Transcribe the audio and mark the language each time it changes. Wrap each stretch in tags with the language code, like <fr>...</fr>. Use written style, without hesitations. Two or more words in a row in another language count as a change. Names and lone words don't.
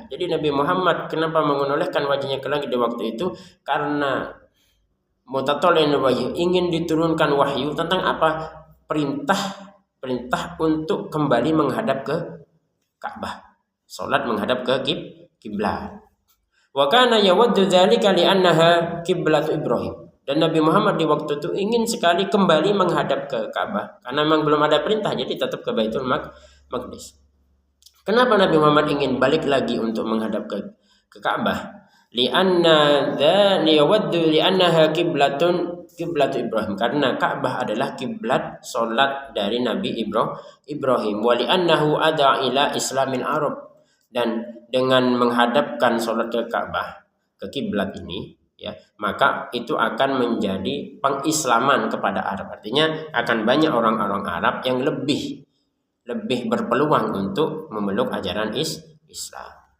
<id>Jadi Nabi Muhammad kenapa menolehkan wajahnya ke langit di waktu itu? Karena mutatallian wahyu, ingin diturunkan wahyu tentang apa? Perintah untuk kembali menghadap ke Ka'bah. Salat menghadap ke kiblat.</id> <ar>وكان يود ذلك لأنها قبلة إبراهيم.</ar> <id>Dan Nabi Muhammad di waktu itu ingin sekali kembali menghadap ke Ka'bah karena memang belum ada perintah, jadi tetap ke Baitul Maqdis. Kenapa Nabi Muhammad ingin balik lagi untuk menghadap ke Ka'bah?</id> <ar>لأنها قبلة إبراهيم,</ar> <id>karena Ka'bah adalah kiblat salat dari Nabi Ibrahim.</id> <ar>ولأنه أدعى إلى إسلام العرب,</ar> <id>dan dengan menghadapkan salat ke Ka'bah, ke kiblat ini ya, maka itu akan menjadi pengislaman kepada Arab. Artinya akan banyak orang-orang Arab yang lebih berpeluang untuk memeluk ajaran Islam.</id>